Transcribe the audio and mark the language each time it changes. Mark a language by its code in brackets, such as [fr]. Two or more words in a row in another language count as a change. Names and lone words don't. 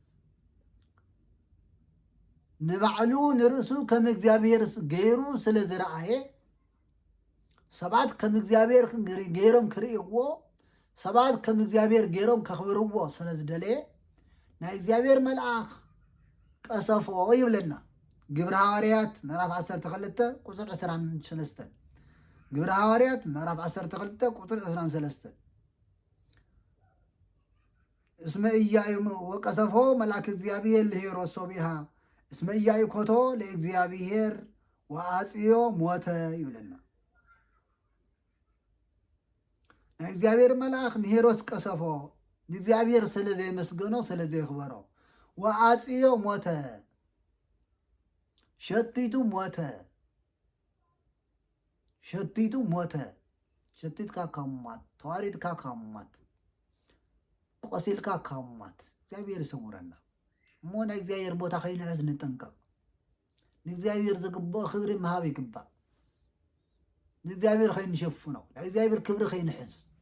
[ti] ንባዕሉ ንርእሱ ከም እግዚአብሔር ገይሩ ስለ ዝረአየ ሰባት ከም እግዚአብሔር ገይሮም ክርእይዎ ሰባት ከም እግዚአብሔር ገይሮም ከኽብርዎ ስለ ዝደለየ ናይ እግዚአብሔር መልአክ ቀሰፎ ይብለና ግብረ ሐዋርያት ምዕራፍ 12 ቁጥር 23 ግብረ ሐዋርያት ምዕራፍ 12 ቁጥር 23 [gez] እስመ ኢያዩ ወቀሰፎ መልአክ እግዚአብሔር ለሄሮስ ሶቢሃ እስመ ኢያዩ ኮቶ ለእግዚአብሔር ወአጽዮ ሞተ ይብለና [ti] ናይ እግዚአብሔር መልአክ ንሄሮስ ቀሰፎ ንእግዚአብሔር ስለ ዘይመስገኖ ስለ ዘይኽበሮ [gez] ወአጽዮ ሞተ [ti] ሸቲቱ ሞተ ሸቲትካ ካብ ሞት ተዋሪድካ ካብ ሞት ቆሲልካ ካብ ሞት እግዚአብሔር ይሰውረና እሞ ናይ እግዚአብሔር ቦታ ከይንሕዝ ንጠንቀቕ ንእግዚአብሔር ዝግብኦ ክብሪ ምሃብ ይግባእ ንእግዚአብሔር ከይንሸፍኖ ናይ እግዚአብሔር ክብሪ ከይንሕዝ